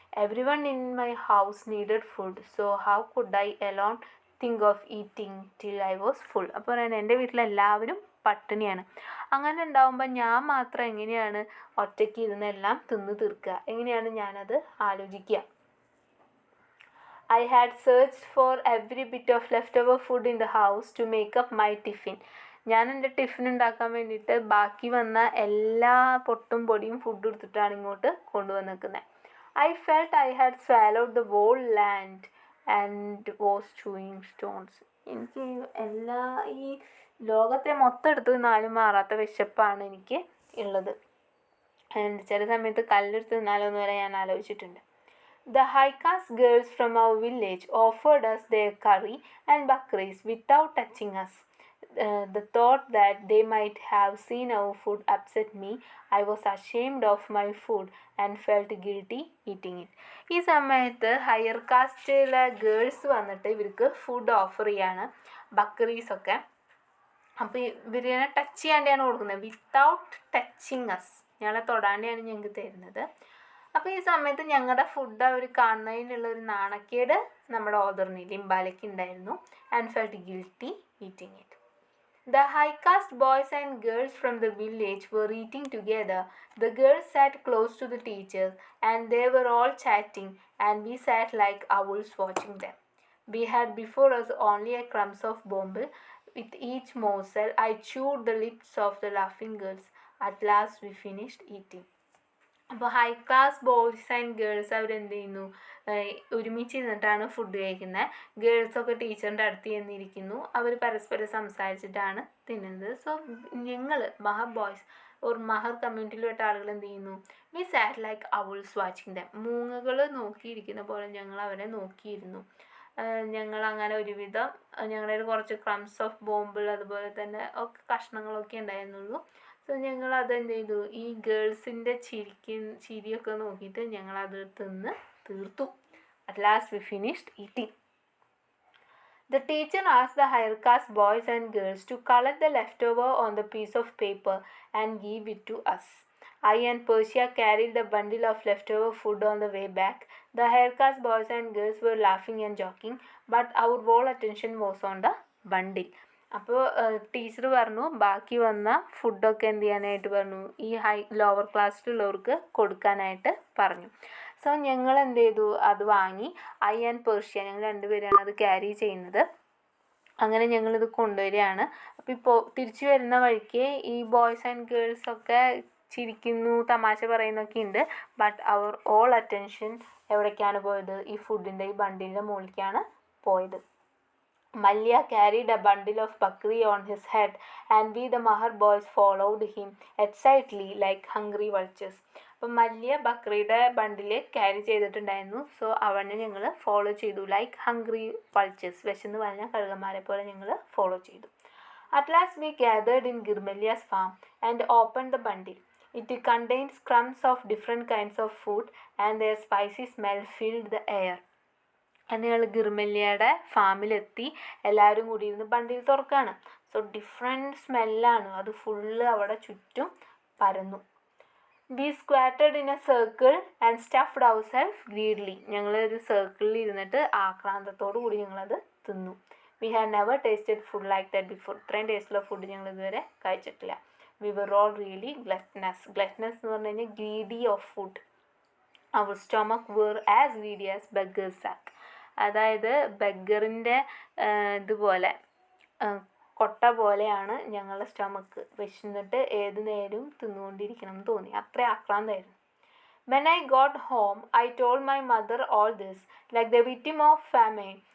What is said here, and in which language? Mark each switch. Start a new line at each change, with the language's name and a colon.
English: Everyone in my house needed food, so how could I alone think of eating till I was full.
Malayalam: അപ്പോൾ പറയുന്നത് എൻ്റെ വീട്ടിലെല്ലാവരും പട്ടിണിയാണ്. അങ്ങനെ ഉണ്ടാവുമ്പോൾ ഞാൻ മാത്രം എങ്ങനെയാണ് ഒറ്റയ്ക്ക് ഇരുന്നെല്ലാം തിന്നു തീർക്കുക, എങ്ങനെയാണ് ഞാനത് ആലോചിക്കുക.
English: I had searched for every bit of leftover food in the house to make up my tiffin.
Malayalam: ഞാൻ എൻ്റെ ടിഫിൻ ഉണ്ടാക്കാൻ വേണ്ടിയിട്ട് ബാക്കി വന്ന എല്ലാ പൊട്ടും പൊടിയും ഫുഡ് എടുത്തിട്ടാണ് ഇങ്ങോട്ട് കൊണ്ടുവന്നിരിക്കുന്നത്.
English: I felt I had swallowed the whole land and was chewing stones.
Malayalam: എനിക്ക് എല്ലാ ഈ ലോകത്തെ മൊത്തം എടുത്ത് തിന്നാലും മാറാത്ത വിശപ്പാണ് എനിക്ക് ഉള്ളത്. ചില സമയത്ത് കല്ലെടുത്ത് തിന്നാലോന്ന് വരെ ഞാൻ ആലോചിച്ചിട്ടുണ്ട്.
English: The high-caste girls from our village offered us their curry and bakris without touching us. The thought that they might have seen our food upset me. I was ashamed of my food and felt guilty eating it.
Malayalam: ഈ സമയത്ത് higher കാസ്റ്റിലെ girls വന്നിട്ട് ഇവർക്ക് food offer ചെയ്യാണ്, ബക്രീസൊക്കെ. അപ്പോൾ ഇവരെ touch ചെയ്യാണ്ടാണ് കൊടുക്കുന്നത്,
English: without touching us,
Malayalam: ഞങ്ങളെ തൊടാണ്ടാണ് ഞങ്ങൾക്ക് തരുന്നത്. അപ്പോൾ ഈ സമയത്ത് ഞങ്ങളുടെ ഫുഡ് അവർ കാണുന്നതിനുള്ള ഒരു നാണക്കേട് നമ്മുടെ ഓദറിന് ലിംബാലയ്ക്ക് ഉണ്ടായിരുന്നു.
English: And felt guilty eating it. The high-caste boys and girls from the village were eating together. The girls sat close to the teachers and they were all chatting, and we sat like owls watching them. We had before us only a crumbs of bombil. With each morsel, I chewed the lips of the laughing girls. At last we finished eating.
Malayalam: അപ്പോൾ high class boys and girls അവരെന്ത് ചെയ്യുന്നു, ഒരുമിച്ച് ഇരുന്നിട്ടാണ് food കഴിക്കുന്നത്. ഗേൾസൊക്കെ ടീച്ചറിൻ്റെ അടുത്ത് ചെന്നിരിക്കുന്നു, അവർ പരസ്പരം സംസാരിച്ചിട്ടാണ് തിന്നുന്നത്. So ഞങ്ങൾ മഹർ ബോയ്സ് ഒരു മഹർ കമ്മ്യൂണിറ്റിയിൽപ്പെട്ട ആളുകൾ എന്ത് ചെയ്യുന്നു,
English: We sat like owls watching them.
Malayalam: മൂങ്ങകൾ നോക്കിയിരിക്കുന്ന പോലെ ഞങ്ങൾ അവരെ നോക്കിയിരുന്നു. ഞങ്ങൾ അങ്ങനെ ഒരുവിധം ഞങ്ങളുടെ കുറച്ച്
English: crumbs of ബോംബിൾ
Malayalam: അതുപോലെ തന്നെ ഒക്കെ കഷ്ണങ്ങളൊക്കെ ഉണ്ടായിരുന്നുള്ളൂ. സോ ഞങ്ങൾ അതെന്ത് ചെയ്തു, ഈ ഗേൾസിൻ്റെ ചിരിയൊക്കെ നോക്കിയിട്ട് ഞങ്ങളത് തിന്ന് തീർത്തു.
English: At last we finished eating. The teacher asked the higher caste boys and girls to collect the leftover on the piece of paper and give it to us. I and Persia carried the bundle of leftover food on the way back. The higher caste boys and girls were laughing and joking, but our whole attention was on the bundle.
Malayalam: അപ്പോൾ teacher പറഞ്ഞു ബാക്കി വന്ന ഫുഡൊക്കെ എന്ത് ചെയ്യാനായിട്ട് പറഞ്ഞു, ഈ lower ക്ലാസ്സിലുള്ളവർക്ക് കൊടുക്കാനായിട്ട് പറഞ്ഞു. സോ ഞങ്ങൾ എന്ത് ചെയ്തു, അത് വാങ്ങി.
English: I and Persia
Malayalam: ഞങ്ങൾ രണ്ടുപേരാണ് അത് ക്യാരി ചെയ്യുന്നത്. അങ്ങനെ ഞങ്ങളിത് കൊണ്ടുവരികയാണ്. അപ്പോൾ ഇപ്പോൾ തിരിച്ചു വരുന്ന വഴിക്ക് ഈ ബോയ്സ് ആൻഡ് ഗേൾസൊക്കെ ചിരിക്കുന്നു, തമാശ പറയുന്നൊക്കെ ഉണ്ട്.
English: but our all attention
Malayalam: എവിടേക്കാണ് പോയത്? ഈ ഫുഡിൻ്റെ ഈ ബണ്ടിലിൻ്റെ മുകളിലേക്കാണ് പോയത്.
English: Malya carried a bundle of bakri on his head, and we, the Mahar boys, followed him excitedly like hungry vultures.
Malayalam: അപ്പം മല്യ ബക്രിയുടെ ബണ്ടിൽ ക്യാരി ചെയ്തിട്ടുണ്ടായിരുന്നു. സോ അവനെ ഞങ്ങൾ ഫോളോ ചെയ്തു.
English: like hungry vultures,
Malayalam: വിശന്ന് പറഞ്ഞ കഴുകന്മാരെ പോലെ ഞങ്ങൾ ഫോളോ ചെയ്തു.
English: At last we gathered in Girmalya's farm and opened the bundle. It contained crumbs of different kinds of food, and their spicy smell filled the air.
Malayalam: അന്ന് ഞങ്ങൾ ഗിർമല്യയുടെ ഫാമിലെത്തി. എല്ലാവരും കൂടി ഇരുന്ന് ബണ്ടിൽ തുറക്കുകയാണ്. സോ ഡിഫറെൻറ്റ് സ്മെല്ലാണ്, അത് ഫുള്ള് അവിടെ ചുറ്റും പരന്നു.
English: We squatted in a circle and stuffed our self greedily.
Malayalam: ഞങ്ങളൊരു സർക്കിളിൽ ഇരുന്നിട്ട് ആക്രാന്തത്തോടു കൂടി ഞങ്ങളത് തിന്നു.
English: We had never tasted food like that before.
Malayalam: ഇത്രയും ടേസ്റ്റുള്ള ഫുഡ് ഞങ്ങൾ ഇതുവരെ കഴിച്ചിട്ടില്ല.
English: We were all really gluttonous. Gluttonous
Malayalam: എന്ന് പറഞ്ഞു കഴിഞ്ഞാൽ
English: Greedy of food. Our stomach were as greedy as beggars sack.
Malayalam: അതായത് ബെഗറിൻ്റെ ഇതുപോലെ കൊട്ട പോലെയാണ് ഞങ്ങളുടെ സ്റ്റൊമക്ക്. വിശന്നിട്ട് ഏത് നേരവും തിന്നുകൊണ്ടിരിക്കണം എന്ന് തോന്നി. അത്ര ആക്രാന്തമായിരുന്നു.
English: When I got home, I told my mother all this, like the victim of famine.